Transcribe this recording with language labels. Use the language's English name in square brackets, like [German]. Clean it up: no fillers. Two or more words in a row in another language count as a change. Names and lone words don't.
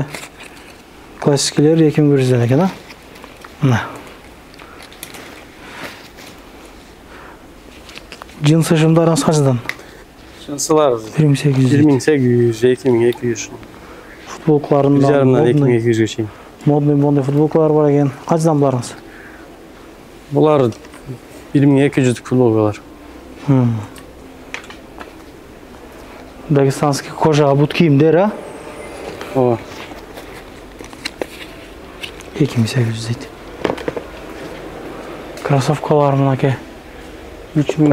[Kyrgyz] Классикилер 2100дөн экен, а? Мына. [Kazakh] Джинсы шымдарыңыз қаншадан? [Kyrgyz] Джинсылар 2800. 1800, 2200. Футболкаларында 2200гө чейин. Модный футболкалар бар екен. [Kazakh] Қаншадан бұларыңыз? [Kyrgyz] Булар 1200 футболкалар. [Russian] Дагестанский кожа [Kyrgyz] бут кийимдер, а? Ооба. 2800 дейт. Кроссовкалар мынакей. 3000.